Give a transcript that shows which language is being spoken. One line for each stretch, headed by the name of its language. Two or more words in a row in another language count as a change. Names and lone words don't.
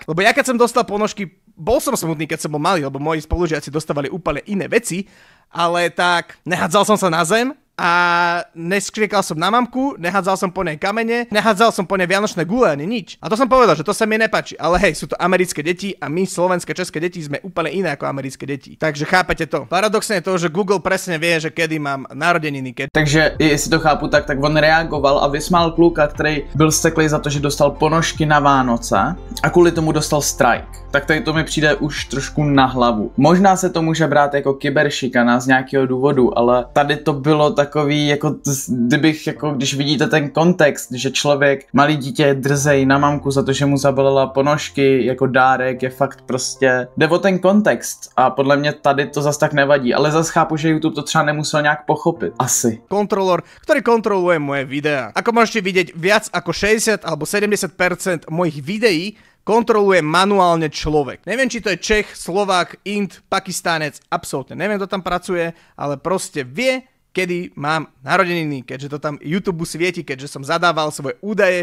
Slovak: Lebo ja keď som dostal ponožky, bol som smutný, keď som bol malý, lebo moji spolužiaci dostávali úplne iné veci, ale tak nehádzal som sa na zem a neskriekal som na mamku, nehádzal som po nej kamene, nehádzal som po nej vianočné gule ani nič. A to som povedal, že to sa mi nepáči. Ale hej, sú to americké deti a my, slovenské, české deti, sme úplne iné ako americké deti. Takže chápete to. Paradoxne je to, že Google presne vie, že kedy mám narodeniny.
Czech: Takže jestli to chápu tak on reagoval a vysmál kluka, který byl steklý za to, že dostal ponožky na Vánoce a kvůli tomu dostal strike. Tak tady to mi přijde už trošku na hlavu. Možná se to může brát jako kyberšikana z nějakého důvodu, ale tady to bylo takový, jako když vidíte ten kontext, že člověk, malý dítě je drzej na mamku za to, že mu zabalila ponožky jako dárek, je fakt prostě, jde o ten kontext a podle mě tady to zas tak nevadí, ale zas chápu, že YouTube to třeba nemusel nějak pochopit. Asi.
Slovak: Kontrolor, ktorý kontroluje moje videá. Ako môžete vidieť, viac ako 60 alebo 70% mojich videí kontroluje manuálne človek. Neviem, či to je Čech, Slovák, Ind, Pakistánec, absolútne neviem, kto tam pracuje, ale proste vie, kedy mám narodeniny, keďže to tam YouTube svieti, keďže som zadával svoje údaje.